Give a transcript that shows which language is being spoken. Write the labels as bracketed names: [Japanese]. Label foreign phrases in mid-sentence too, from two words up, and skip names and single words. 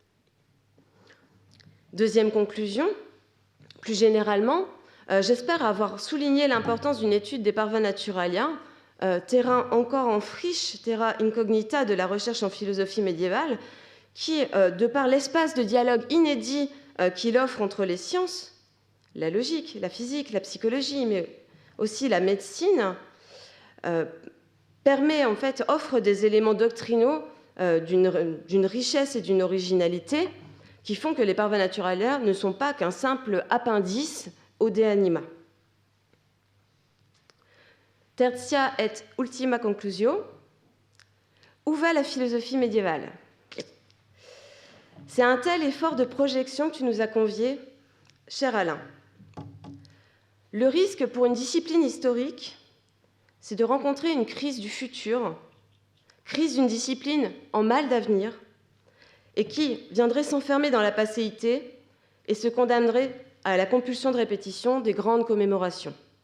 [French] Deuxième conclusion, plus généralement, j'espère avoir souligné l'importance d'une étude des [Latin] parva naturalia, [French] terrain encore en friche, [Latin] terra incognita [French] de la recherche en philosophie médiévale, qui, de par l'espace de dialogue inédit qu'il offre entre les sciences, la logique, la physique, la psychologie, mais aussi la médecine, offre des éléments doctrinaux d'une richesse et d'une originalité qui font que les [Latin] parva naturalia [French] ne sont pas qu'un simple appendice au De Anima. [Latin] Tertia et ultima conclusio. [French] Où va la philosophie médiévale? C'est un tel effort de projection que tu nous as convié, cher Alain. Le risque pour une discipline historique, c'est de rencontrer une crise du futur, crise d'une discipline en mal d'avenir, et qui viendrait s'enfermer dans la passéité et se condamnerait à la compulsion de répétition des grandes commémorations.